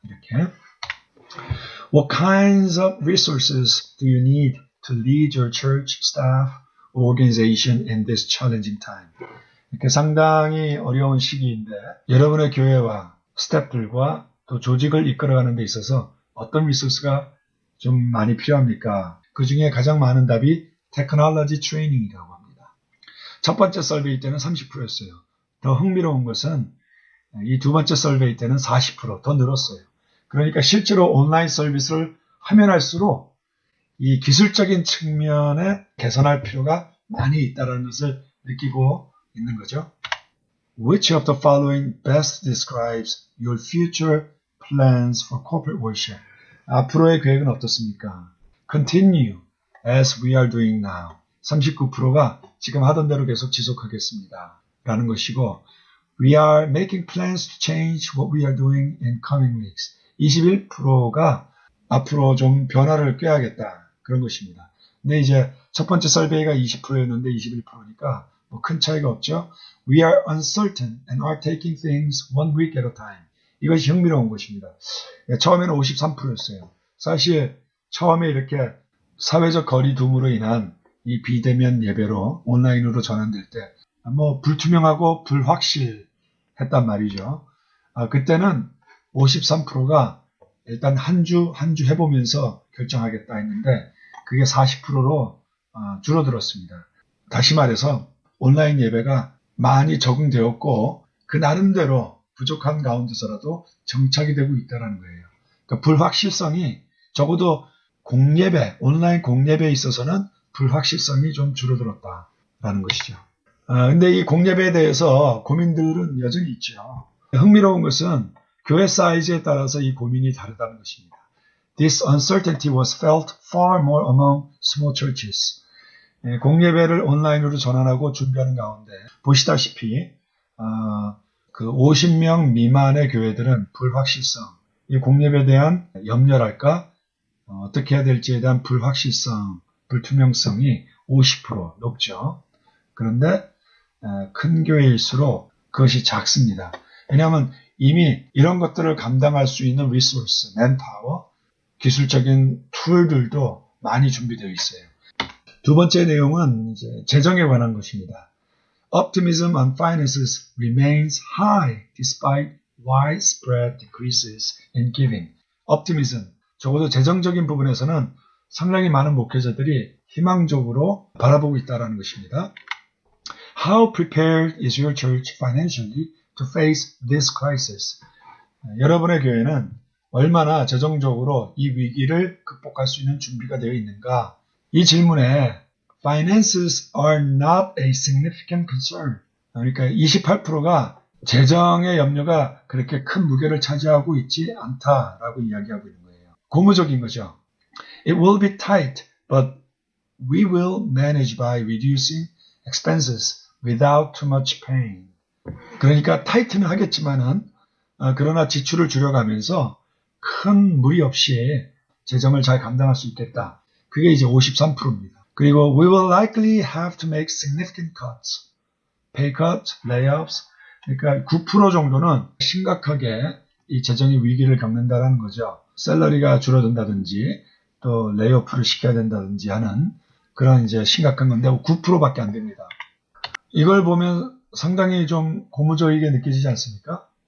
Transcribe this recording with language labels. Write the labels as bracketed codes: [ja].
[ko] 이렇게. [en] What kinds of resources do you need to lead your church, staff, organization in this challenging time? [ko] 이렇게 상당히 어려운 시기인데 여러분의 교회와 스태프들과 또 조직을 이끌어가는 데 있어서 어떤 리소스가 좀 많이 필요합니까? 그 중에 가장 많은 답이 테크놀로지 트레이닝이라고 합니다. 첫 번째 설베이 때는 30%였어요. 더 흥미로운 것은 이 두 번째 설베이 때는 40%더 늘었어요. 그러니까 실제로 온라인 서비스를 하면 할수록 이 기술적인 측면에 개선할 필요가 많이 있다는 것을 느끼고 있는 거죠. [en] Which of the following best describes your future plans for corporate worship? [ko] 앞으로의 계획은 어떻습니까? [en] Continue as we are doing now. [ko] 39%가 지금 하던 대로 계속 지속하겠습니다. 라는 것이고 [en] We are making plans to change what we are doing in coming weeks. [ko] 21%가 앞으로 좀 변화를 꾀하겠다. 그런 것입니다. 근데 이제 첫 번째 설베이가 20%였는데 21%니까 뭐 큰 차이가 없죠. [en] We are uncertain and are taking things one week at a time. [ko] 이것이 흥미로운 것입니다. 처음에는 53%였어요. 사실 처음에 이렇게 사회적 거리둠으로 인한 이 비대면 예배로 온라인으로 전환될 때 뭐 불투명하고 불확실했단 말이죠. 그때는 53%가 일단 한 주 해보면서 결정하겠다 했는데 그게 40%로 줄어들었습니다. 다시 말해서 온라인 예배가 많이 적응되었고 그 나름대로 부족한 가운데서라도 정착이 되고 있다는 거예요. 그러니까 불확실성이 적어도 온라인 공예배에 있어서는 불확실성이 좀 줄어들었다라는 것이죠. 근데 이 공예배에 대해서 고민들은 여전히 있죠. 흥미로운 것은 교회 사이즈에 따라서 이 고민이 다르다는 것입니다. [en] This uncertainty was felt far more among small churches. [ko] 공예배를 온라인으로 전환하고 준비하는 가운데 보시다시피 그 50명 미만의 교회들은 불확실성, 이 공예배에 대한 염려랄까 어떻게 해야 될지에 대한 불확실성, 불투명성이 50% 높죠. 그런데 큰 교회일수록 그것이 작습니다. 왜냐하면 이미 이런 것들을 감당할 수 있는 리소스, 맨파워, 기술적인 툴들도 많이 준비되어 있어요. 두 번째 내용은 이제 재정에 관한 것입니다. [en] Optimism on finances remains high despite widespread decreases in giving. [ko] Optimism, 적어도 재정적인 부분에서는 상당히 많은 목회자들이 희망적으로 바라보고 있다는 것입니다. [en] How prepared is your church financially to face this crisis? [ko] 여러분의 교회는 얼마나 재정적으로 이 위기를 극복할 수 있는 준비가 되어 있는가? 이 질문에 [en] finances are not a significant concern. [ko] 그러니까 28%가 재정의 염려가 그렇게 큰 무게를 차지하고 있지 않다라고 이야기하고 있는 거예요. 고무적인 거죠. [en] It will be tight, but we will manage by reducing expenses without too much pain. [ko] 그러니까 타이트는 하겠지만은 그러나 지출을 줄여가면서 큰 무리 없이 재정을 잘 감당할 수 있겠다. 그게 이제 53%입니다. 그리고 [en] we will likely have to make significant cuts. pay cuts, layoffs. [ko] 그러니까 9% 정도는 심각하게 이 재정의 위기를 겪는다는 거죠. 샐러리가 줄어든다든지 또 레이오프를 시켜야 된다든지 하는 그런 이제 심각한 건데 9%밖에 안 됩니다. 이걸 보면 상당히 좀 고무적이게 느껴지지 않습니까?